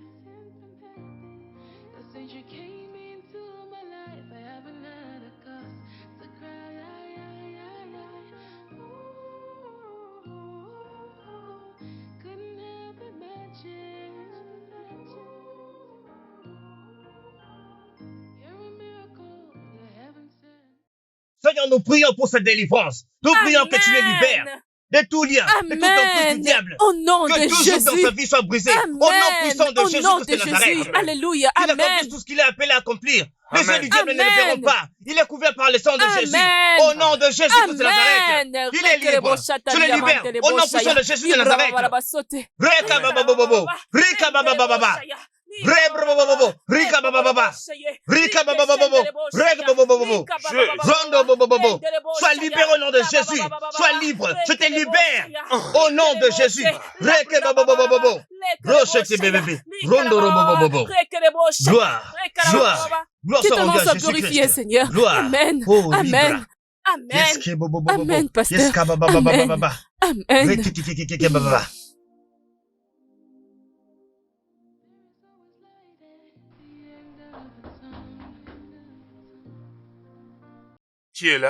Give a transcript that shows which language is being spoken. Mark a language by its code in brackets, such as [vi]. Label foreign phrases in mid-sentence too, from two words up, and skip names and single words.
[en] 'Cause since you came into my life, I haven't had a cause to cry. Ooh, couldn't help imagine. You're a miracle that heaven sent. [fr] Seigneur, nous prions pour cette délivrance. Nous prions que tu les libères. Amen. de tout lien, de toute emprise du Amen. diable. Au nom Que de tout joug dans sa Jésus. vie soit brisé. Au nom puissant Amen. de Au Jésus nom Christ de de Nazareth. Jésus. Alléluia. Il accomplisse Amen. tout ce qu'il est appelé à accomplir. Les yeux Amen. du diable ne le verront Amen. pas. Il est couvert par le sang de Jésus. Amen. Au nom de Jésus Christ de Nazareth. Amen. Il est libre. Je le libère. Au nom puissant de Jésus de Nazareth. Reka baba bobo. Rika baba baba. Rebrobobobo. Rika baba baba. Rika baba bobo. Rega bobo. Rondo bobo. Sois libéré au nom de Jésus. Sois libre. Je te libère. Au nom de Jésus. Reke baba bobo. Rochete bébé. Rondo bobo. Gloire. Gloire. Gloire Que soit ton nom rendue à soit Jésus glorifié, Christ. Seigneur. Gloire. Amen. Oh, Amen. libre. Amen. Yeske bobo bobo. Amen, pasteur. Yeska baba baba Amen. baba. Amen. Rekikikikiki baba. Qui est là?